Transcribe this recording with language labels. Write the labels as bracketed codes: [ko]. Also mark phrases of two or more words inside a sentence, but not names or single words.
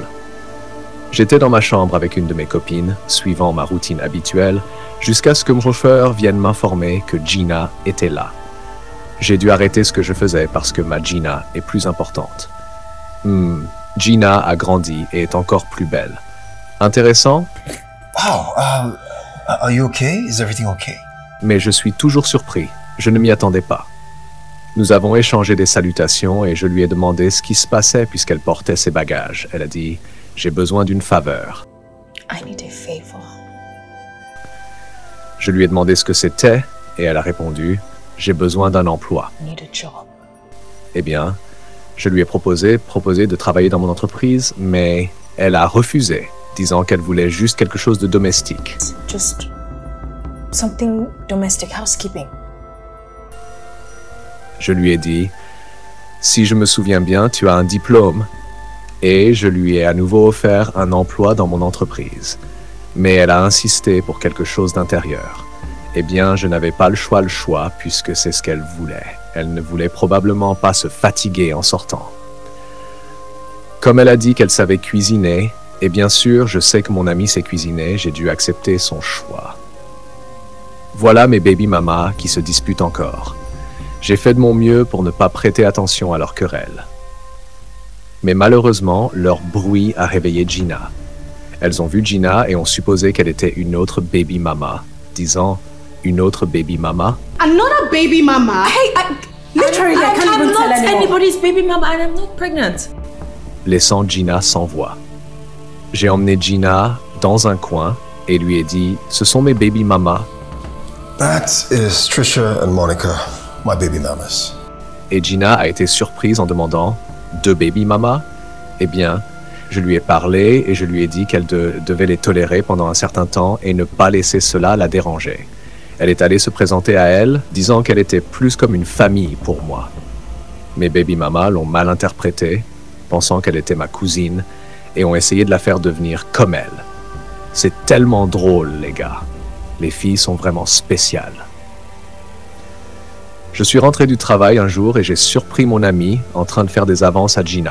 [fr] J'étais dans ma chambre avec une de mes copines, suivant ma routine habituelle, jusqu'à ce que mon chauffeur vienne m'informer que Gina était là. J'ai dû arrêter ce que je faisais parce que ma Gina est plus importante. Gina a grandi et est encore plus belle. Intéressant? [en] Wow, are you okay? Is everything okay? [fr] Mais je suis toujours surpris. Je ne m'y attendais pas. Nous avons échangé des salutations et je lui ai demandé ce qui se passait puisqu'elle portait ses bagages. Elle a dit « J'ai besoin d'une faveur ». [en] I need a favor. [fr] Je lui ai demandé ce que c'était et elle a répondu « J'ai besoin d'un emploi [en] I need a job. ». [fr] Eh bien, je lui ai proposé de travailler dans mon entreprise, mais elle a refusé, disant qu'elle voulait juste quelque chose de domestique. [en] Just something domestic, housekeeping. [fr] Je lui ai dit « Si je me souviens bien, tu as un diplôme ». Et je lui ai à nouveau offert un emploi dans mon entreprise. Mais elle a insisté pour quelque chose d'intérieur. Eh bien, je n'avais pas le choix, puisque c'est ce qu'elle voulait. Elle ne voulait probablement pas se fatiguer en sortant. Comme elle a dit qu'elle savait cuisiner, et bien sûr, je sais que mon amie sait cuisiner, j'ai dû accepter son choix. Voilà mes [en] baby mamas [fr] qui se disputent encore. J'ai fait de mon mieux pour ne pas prêter attention à leur querelle. Mais malheureusement, leur bruit a réveillé Gina. Elles ont vu Gina et ont supposé qu'elle était une autre [en] baby mama, [fr] disant « Une autre [en] baby mama ». I'm not a baby mama. Hey, literally, I can't even tell anyone. Anybody's baby mama and I'm not pregnant. [fr] Laissant Gina sans voix. J'ai emmené Gina dans un coin et lui ai dit « Ce sont mes [en] baby mamas ». That is Trisha and Monica, my baby mamas. [fr] Et Gina a été surprise en demandant « 2 [en] baby mamas ?» [fr] Eh bien, je lui ai parlé et je lui ai dit qu'elle devait les tolérer pendant un certain temps et ne pas laisser cela la déranger. Elle est allée se présenter à elle, disant qu'elle était plus comme une famille pour moi. Mes [en] baby mamas [fr] l'ont mal interprétée, pensant qu'elle était ma cousine, et ont essayé de la faire devenir comme elle. C'est tellement drôle, les gars. Les filles sont vraiment spéciales. Je suis rentré du travail un jour et j'ai surpris mon ami en train de faire des avances à Gina.